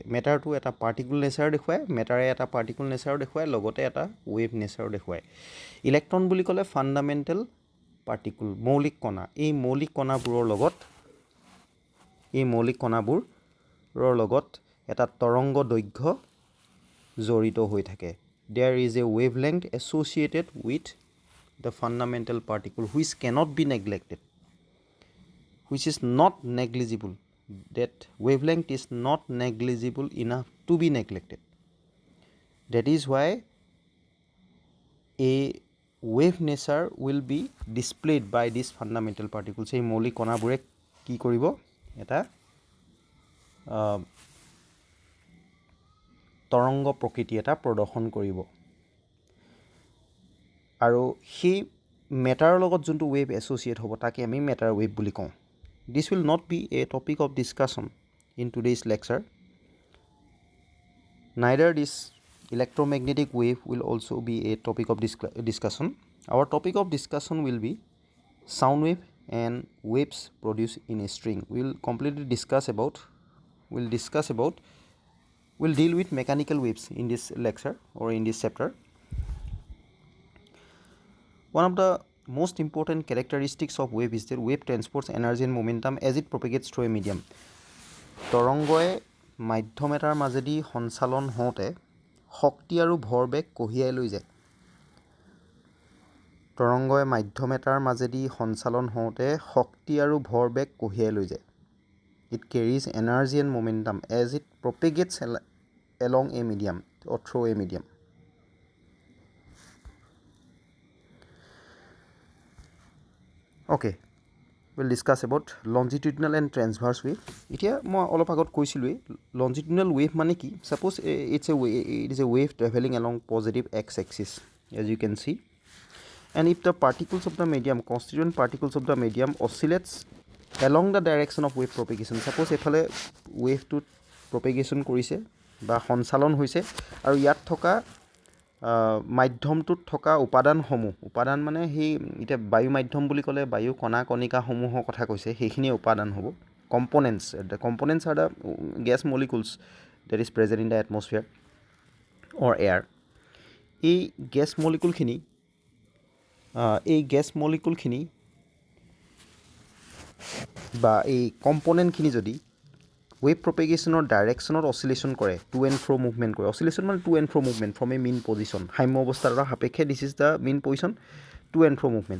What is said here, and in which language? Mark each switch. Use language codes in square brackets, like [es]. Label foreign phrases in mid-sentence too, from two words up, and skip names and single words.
[as] মেটাৰটো এটা [en] particle nature [as] দেখুৱায়, মেটাৰে এটা [en] particle nature [as] দেখুৱায়, লগতে এটা [en] wave nature [as] দেখুৱায়। ইলেক্ট্ৰন বুলি ক'লে [en] fundamental particle, [as] মৌলিক কণা। এই মৌলিক কণাবোৰৰ লগত এটা তৰংগ দৈৰ্ঘ্য জড়িত হৈ থাকে। [en] There is a wavelength associated with the fundamental particle which cannot be neglected, which is not negligible. That wavelength is not negligible enough to be neglected. That is why a wave nature will be displayed by these fundamental particles. [as] এই মৌলিক কণাবোৰে কি কৰিব? এটা তৰংগ প্ৰকৃতি এটা প্ৰদৰ্শন কৰিব। আৰু সেই মেটাৰৰ লগত যোনটো [en] wave associate [as] হ'ব তাকে আমি [en] matter wave [as] বুলি কওঁ। [en] This will not be a topic of discussion in today's lecture. Neither this electromagnetic wave will also be a topic of discussion. Our topic of discussion will be sound wave and waves produced in a string. We'll deal with mechanical waves in this lecture or in this chapter. One of the most important characteristics of wave is that wave transports energy and momentum as it propagates through a medium. [as] তৰংগই মাধ্যম এটাৰ মাজেদি সঞ্চালন হওঁতে শক্তি আৰু ভৰবেগ কঢ়িয়াই লৈ যায়। তৰংগই মাধ্যম এটাৰ মাজেদি সঞ্চালন হওঁতে শক্তি আৰু ভৰবেগ কঢ়িয়াই লৈ যায়। [en] It carries energy and momentum as it propagates along a medium or through a medium. Okay, we'll discuss about longitudinal and transverse wave. [as] এতিয়া মই অলপ আগত কৈছিলোঁৱেই [en] longitudinal wave [as] মানে কি? [en] Suppose it is a wave traveling along positive x-axis, as you can see. And if the particles of the medium, constituent particles of the medium oscillates along the direction of wave propagation. Suppose এফালে ৱেভটোত propagation [as] কৰিছে বা সঞ্চালন হৈছে আৰু ইয়াত থকা মাধ্যমটোত থকা উপাদান মানে সেই এতিয়া বায়ু মাধ্যম বুলি ক'লে বায়ু কণা কণিকাসমূহৰ কথা কৈছে, সেইখিনিয়ে উপাদান হ'ব. [en] Components. The components are the gas molecules that is present in the atmosphere or air. [as] এই [en] gas molecule [as] বা এই কম্পনেণ্টখিনি যদি [en] wave propagation direction oscillation [as] কৰে, [en] to and fro movement [as] কৰে, অচিলেশ্যন মানে [en] to and fro movement from a mean position, [as] সাম্য অৱস্থাৰ সাপেক্ষে [en] this is the mean position, to and fro movement.